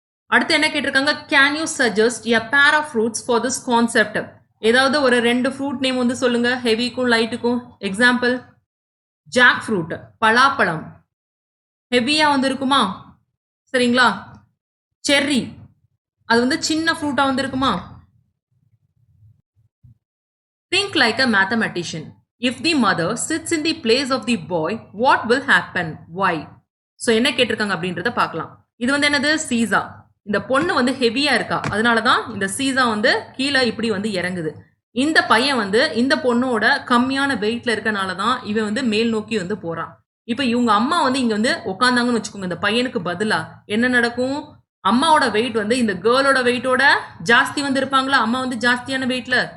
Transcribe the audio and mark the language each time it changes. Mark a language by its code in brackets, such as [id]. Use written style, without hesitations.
[ta] அடுத்து என்ன கேட்டிருக்காங்க, [en] Can you suggest a pair of fruits for this concept. [ta] ஏதாவது ஒரு ரெண்டு ஃப்ரூட் நேம் வந்து சொல்லுங்க, ஹெவிக்கும் லைட்டுக்கும். எக்ஸாம்பிள், ஜாக் ஃப்ரூட் பலாப்பழம் ஹெவியா வந்து இருக்குமா சரிங்களா. செர்ரி அது வந்து சின்ன ஃப்ரூட்டா வந்து இருக்குமா. [en] Think like a mathematician. If the mother sits in the place of the boy, what will happen? Why? [ta] So என்ன கேட்டிருக்காங்க அப்படின்றத பார்க்கலாம். இது வந்து என்னது, சீசா. இந்த பொண்ணு வந்து ஹெவியா இருக்கா, அதனாலதான் இந்த சீசா வந்து கீழே இப்படி வந்து இறங்குது. இந்த பையன் வந்து இந்த பொண்ணோட கம்மியான வெயிட்ல இருக்கனாலதான் இவன் வந்து மேல் நோக்கி வந்து போறான். இப்ப இவங்க அம்மா வந்து இங்க வந்து உட்காந்தாங்கன்னு வச்சுக்கோங்க, இந்த பையனுக்கு பதிலா என்ன நடக்கும், அம்மாவோட வெயிட் வந்து இந்த கேர்ளோட வெயிட்டோட ஜாஸ்தி வந்து இருப்பாங்களா, அம்மா வந்து ஜாஸ்தியான வெயிட்ல.